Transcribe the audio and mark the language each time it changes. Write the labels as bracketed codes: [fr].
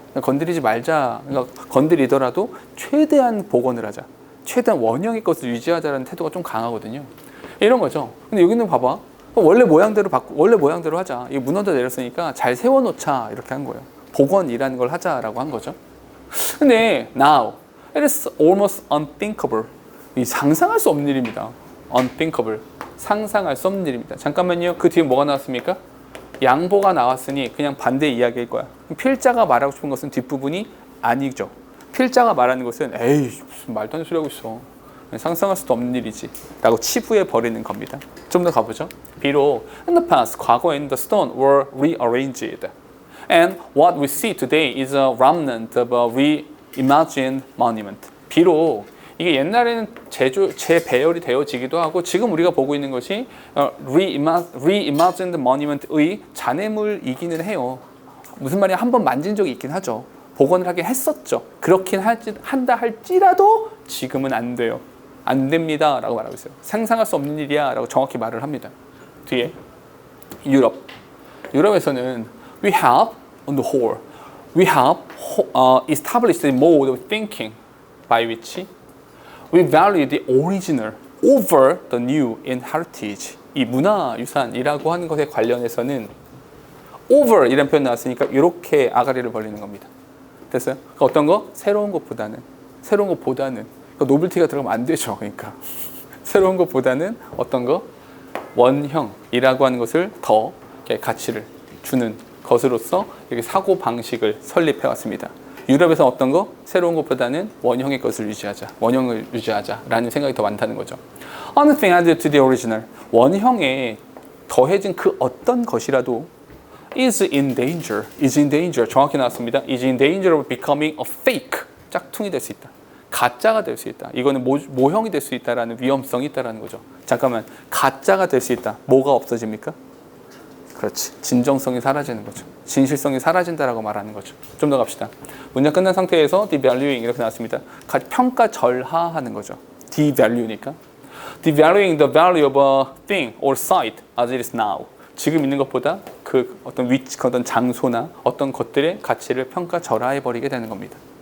[ko] 건드리지 말자. 그러니까 건드리더라도 최대한 복원을 하자. 최대한 원형의 것을 유지하자라는 태도가 좀 강하거든요. 이런 거죠. 근데 여기는 봐봐. 원래 모양대로 원래 모양대로 하자. 이 문어도 내렸으니까 잘 세워놓자. 이렇게 한 거예요. 복원이라는 걸 하자라고 한 거죠. [en] 근데 now it is almost unthinkable. [ko] 이 상상할 수 없는 일입니다. [en] unthinkable. [ko] 상상할 수 없는 일입니다. 잠깐만요. 그 뒤에 뭐가 나왔습니까? 양보가 나왔으니 그냥 반대 이야기일 거야. 필자가 말하고 싶은 것은 뒷부분이 아니죠. 필자가 말하는 것은 에이 무슨 말도 안 되는 소리 하고 있어. 상상할 수도 없는 일이지 라고 치부해 버리는 겁니다. 좀 더 가보죠. [en] 비록 in the past, 과거엔 the stone were rearranged and what we see today is a remnant of a reimagined monument. [ko] 비록 이게 옛날에는 재배열이 되어지기도 하고 지금 우리가 보고 있는 것이 [en] reimagined monument [ko] 의 잔해물이기는 해요. 무슨 말이야? 한번 만진 적이 있긴 하죠. 복원을 하긴 했었죠. 그렇긴 한다 할지라도 지금은 안 돼요. 안 됩니다 라고 말하고 있어요. 상상할 수 없는 일이야 라고 정확히 말을 합니다. 뒤에 유럽에서는 [en] we have on the whole we have established a mode of thinking by which we value the original over the new in heritage. [ko] 이 문화유산이라고 하는 것에 관련해서는 over 이라는 표현 나왔으니까 이렇게 아가리를 벌리는 겁니다. 됐어요? 그러니까 어떤 거? 새로운 것보다는 그러니까 노벨티가 들어가면 안 되죠. 그러니까 새로운 것보다는 어떤 거? 원형이라고 하는 것을 더 가치를 주는 것으로서 이렇게 사고 방식을 설립해 왔습니다. 유럽에서 어떤 거? 새로운 것보다는 원형의 것을 원형을 유지하자라는 생각이 더 많다는 거죠. [en] Anything added to the original. [ko] 원형에 더해진 그 어떤 것이라도 [en] is in danger. [ko] 정확히 나왔습니다. [en] is in danger of becoming a fake. [ko] 짝퉁이 될 수 있다. 가짜가 될 수 있다. 이거는 모형이 될 수 있다라는 위험성이 있다라는 거죠. 잠깐만, 가짜가 될 수 있다. 뭐가 없어집니까? 그렇지. 진정성이 사라지는 거죠. 진실성이 사라진다라고 말하는 거죠. 좀 더 갑시다. 문장 끝난 상태에서 devaluing 이렇게 나왔습니다. 평가절하하는 거죠. devalue니까. [en] devaluing the value of a thing or site as it is now. [ko] 지금 있는 것보다 그 어떤 위치, 어떤 장소나 어떤 것들의 가치를 평가절하해 버리게 되는 겁니다.